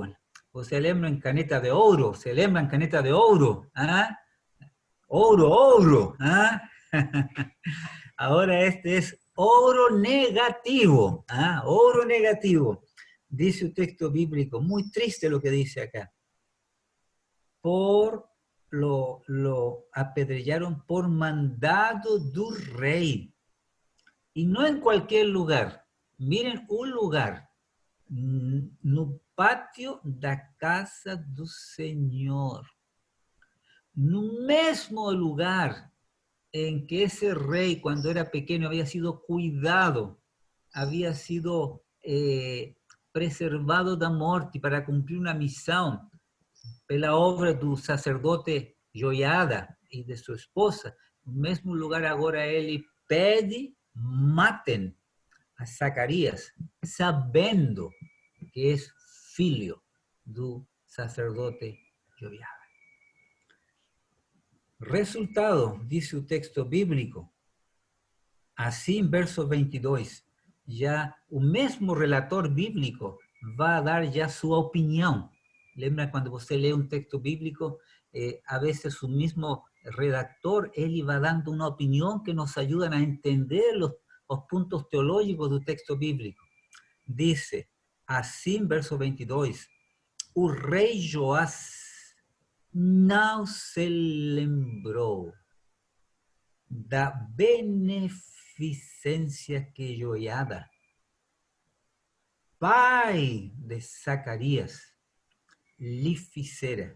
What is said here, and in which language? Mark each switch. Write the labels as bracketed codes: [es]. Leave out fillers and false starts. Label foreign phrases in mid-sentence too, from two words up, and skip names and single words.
[pt] Você lembra em caneta de ouro? ¿Se lembra caneta de ouro? Ouro. Agora este é ouro negativo. Ouro negativo. Dice o texto bíblico, muito triste o que [es] dice acá. Lo apedrejaron por mandado [pt] do rei. [es] Y no en cualquier lugar. Miren un lugar. [pt] No pátio da casa do Senhor. No mesmo lugar [es] en que ese rey, cuando era pequeño, había sido cuidado, había sido preservado [pt] da morte [es] para cumplir una misión [pt] pela obra do sacerdote Joiada e de sua esposa. No mesmo lugar agora ele pede, matem a Zacarias, sabendo que é filho do sacerdote Joiada. Resultado, diz o texto bíblico, assim, verso 22, já o mesmo relator bíblico vai dar já sua opinião. Lembra quando você lê um texto bíblico, [es] a veces [pt] o mesmo redactor, ele [es] va dando una opinión que nos ayudan a entender los puntos teológicos del texto bíblico. Dice, así en verso [pt] 22, o rei Joás não se lembrou da beneficência que Joiada, pai de Zacarias, lhe fizera.